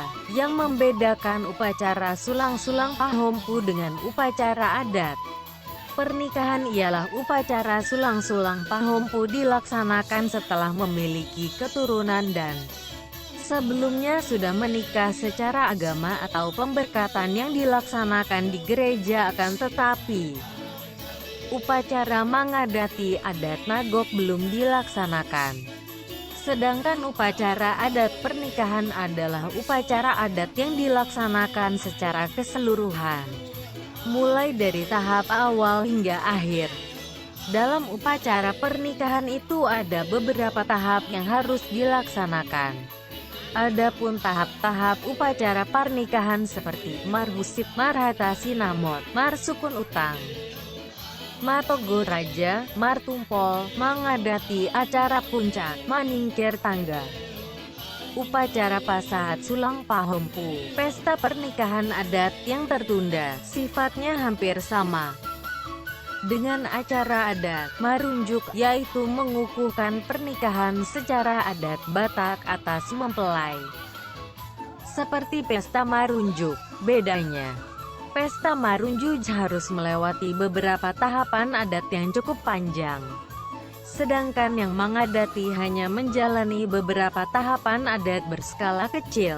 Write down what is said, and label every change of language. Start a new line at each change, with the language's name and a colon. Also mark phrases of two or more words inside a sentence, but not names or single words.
Indonesian: Yang membedakan upacara Sulang-Sulang Pahompu dengan upacara adat pernikahan ialah upacara Sulang-Sulang Pahompu dilaksanakan setelah memiliki keturunan dan sebelumnya sudah menikah secara agama atau pemberkatan yang dilaksanakan di gereja. Akan tetapi upacara mengadati adat Nagok belum dilaksanakan. Sedangkan upacara adat pernikahan adalah upacara adat yang dilaksanakan secara keseluruhan, mulai dari tahap awal hingga akhir. Dalam upacara pernikahan itu ada beberapa tahap yang harus dilaksanakan. Adapun tahap-tahap upacara pernikahan seperti marhusit, marhata sinamot, marsukun utang, matogo raja, martumpol, mengadati acara puncak, maningkir tangga, upacara pasahat Sulang Pahompu, pesta pernikahan adat yang tertunda, sifatnya hampir sama dengan acara adat marunjuk, yaitu mengukuhkan pernikahan secara adat Batak atas mempelai. Seperti pesta marunjuk, bedanya pesta marunjuk harus melewati beberapa tahapan adat yang cukup panjang, sedangkan yang mengadati hanya menjalani beberapa tahapan adat berskala kecil.